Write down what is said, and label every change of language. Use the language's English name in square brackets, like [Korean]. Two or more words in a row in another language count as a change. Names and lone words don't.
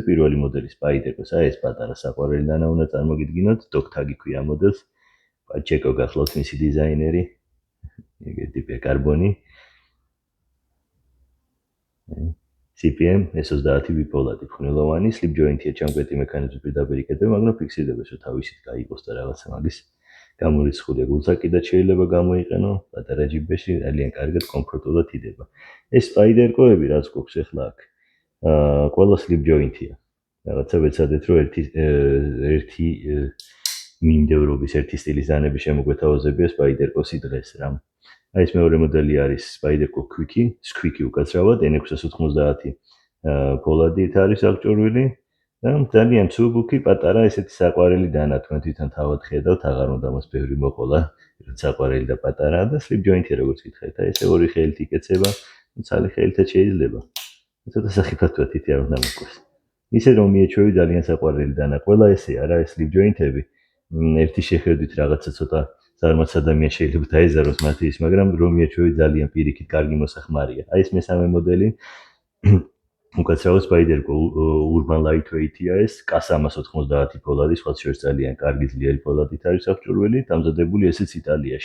[Georgian] პირველი მოდელი Spider-Gos, ეს პატარა საყვარელი დანა უნდა წარმოგიდგინოთ, Dog-Tag ქვია მოდელს. პაჩეკო გახლავთ მისი დიზაინერი. ეგეთი პეკარბონი. CPM S30 ბიპოლადი ფხვნილოვანი, [English] slip joint- [Georgian] ია ჩამკვეთი მექანიზმი პირდაპირ იკეთება, მაგრამ ფიქსირდება, რომ თავისით გაიყოს და რაღაცა მაგის გამორიცხულია გულსაკიდად შეიძლება გამოიყენო, პატარა ჯიბეში ძალიან კარგად კომფორტულად იდება. ეს Spider-Go-ები რაც გვაქვს ახლა აქ, ყველა [English] slip joint- [Georgian] ია. რაღაცა ვეცადეთ, რომ ერთი მინდევრობის, ერთი სტილის დანები შემოგვეთავაზებია Spider-Go-ი დღეს რა. ეს მეორე მოდელი არის Spider-Go Squeaky უკაცრავად N690 ფოლადით არის აღჭურვილი და ძალიან ცუდბუქი პატარა ესეთი საყვარელი დანა თქვენ თვითონ თავად ხედავთ, აღარ უნდა მას ბევრი მოყოლა, რაც საყვარელი და პატარა და [English] slip joint- [Georgian] ი როგორც გითხარით, ესე ორი ხელით იკეცება, ცალი ხელითაც შეიძლება. ცოტა სახიფათოა თითი არ უნდა მოკლეს. ისე რომ მიეჩვევი ძალიან საყვარელი დანა, ყველა ესეა რა, ეს [English] slip joint- [Georgian] ები ერთი შეხედვით რაღაცა ცოტა ზარმაც ადამიან შეიძლება დაეზაროს მათი ის, მაგრამ რომ მიეჩვევი ძალიან პირიქით კარგი მოსახმარია. აი ეს მესამე მოდელი უკაცრავად Spider-Go Urban Lightweight-ია ეს, K390 ფოლადი, სხვა შორის ძალიან კარგი ძლიერი ფოლადით არის აღჭურვილი, დამზადებული ესეც იტალიაში.